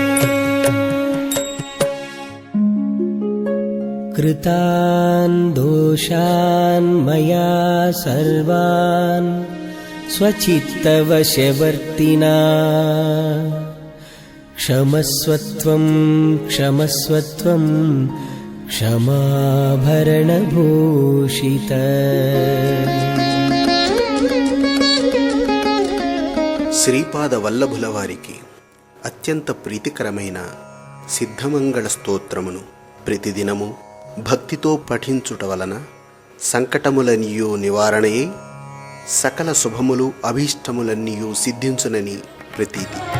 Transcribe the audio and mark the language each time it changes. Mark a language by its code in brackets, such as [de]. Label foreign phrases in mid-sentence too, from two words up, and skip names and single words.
[sa] कृतान् दोषान् मया सर्वान् स्वचित्तवशवर्तिना क्षमस्वत्वं क्षमस्वत्वं क्षमाभरणभूषित [te] శ్రీపాద వల్లభుల వారికి అత్యంత ప్రీతికరమైన సిద్ధమంగళ స్తోత్రమును ప్రతిదినము భక్తితో పఠించుట వలన సంకటములన్నీయు నివారణయే సకల శుభములు అభీష్టములన్నీయు సిద్ధించునని ప్రతీతి.